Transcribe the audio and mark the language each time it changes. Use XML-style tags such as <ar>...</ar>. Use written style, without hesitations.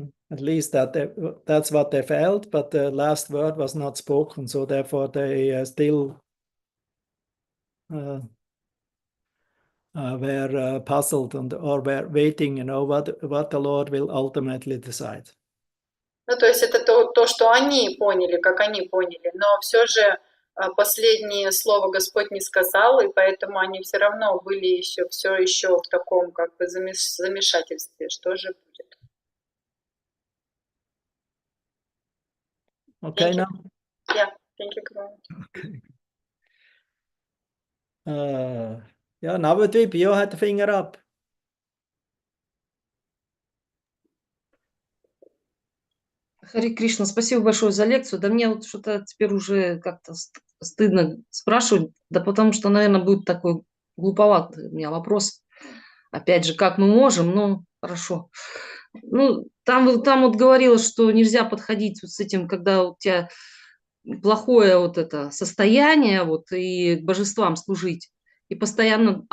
<en>At least that's what they felt, but the last word was not spoken, so therefore they still were puzzled or were waiting, what the Lord will ultimately decide.</en> <ru>Ну, то есть это то, что они поняли, как они поняли, но все же последнее слово Господь не сказал, и поэтому они все равно были все еще в таком как бы замешательстве, что же будет.</ru> <en>Okay, now? Yeah, thank you. Okay. Yeah, Navadvip, you had the finger up.</en> <ru>Хари Кришна, спасибо большое за лекцию. Да мне вот что-то теперь уже как-то стыдно спрашивать, да потому что, наверное, будет такой глуповатый у меня вопрос. Опять же, как мы можем, ну, хорошо. Ну, там вот говорилось, что нельзя подходить вот с этим, когда у тебя плохое вот это состояние, вот, и божествам служить, и постоянно...</ru>